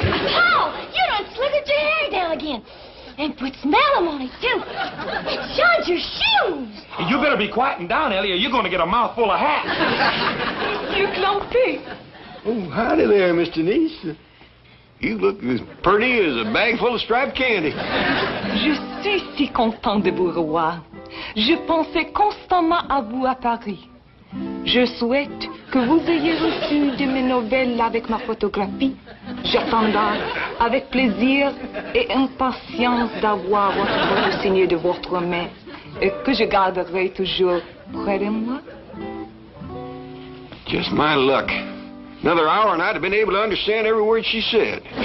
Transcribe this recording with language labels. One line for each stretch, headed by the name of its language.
English: Oh, you done slithered your hair down again. And put smell on it, too. It shines your shoes. You better be quieting down, Ellie, or you're going to get a mouthful of hats. You clumpy. Oh, howdy there, Miss Denise. You look as pretty as a bag full of striped candy.
French: Je suis si content de vous revoir. Je pensais constamment à vous à Paris. Je souhaite que vous ayez reçu de mes nouvelles avec ma photographie. J'attendrai avec plaisir et impatience d'avoir votre photo signée de votre main et que je garderai toujours près de moi.
English: Just my luck. Another hour and I'd have been able to understand every word she said.